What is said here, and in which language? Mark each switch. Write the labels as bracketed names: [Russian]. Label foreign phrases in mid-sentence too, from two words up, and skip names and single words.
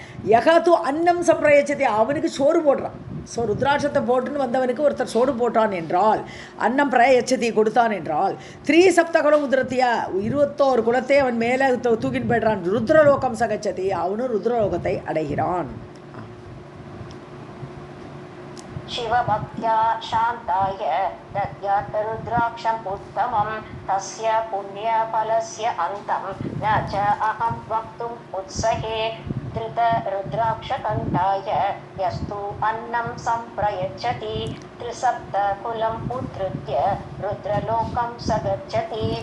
[Sanskrit] यस्तु अन्नं सम्प्रयच्छति [Tamil] அவனுக்கு சோறு போடுறான். ஸோ ருத்ராட்சத்தை போட்டுன்னு வந்தவனுக்கு ஒருத்தர் சோறு போட்டான் என்றால் [Sanskrit] अन्नं प्रयच्छति [Tamil] கொடுத்தான் என்றால் 3 [Sanskrit] सप्तकुलम् उद्धृत्य [Tamil] 21 குலத்தை அவன் மேலே தூக்கின்னு போய்ட்றான். [Sanskrit] रुद्रलोकं सगच्छति [Tamil] அவனும் ருத்ரலோகத்தை அடைகிறான். [Sanskrit] शिवभक्त्या शान्ताय दद्यात् रुद्राक्षम् उत्तमं तस्य पुण्यफलस्य अन्तं न च अहं वक्तुम् उत्सहे. धृतरुद्राक्षकण्ठाय यस्तु अन्नं सम्प्रयच्छति त्रिसप्तकुलम् उद्धृत्य रुद्रलोकं स गच्छति.